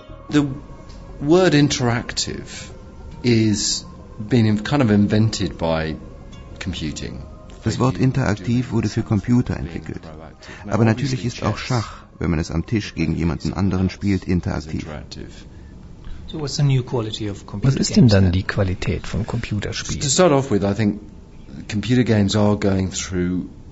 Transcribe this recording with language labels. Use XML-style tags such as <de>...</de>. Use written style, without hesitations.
<en>The word interactive is being kind of invented by computing.</en> <de>Das Wort interaktiv wurde für Computer entwickelt. Aber natürlich ist auch Schach, wenn man es am Tisch gegen jemanden anderen spielt, interaktiv.</de> <en>So what's the new quality of computer games?</en> <de>Was ist denn dann die Qualität von Computerspielen?</de> <en>To start off with, I think computer games are going through</en>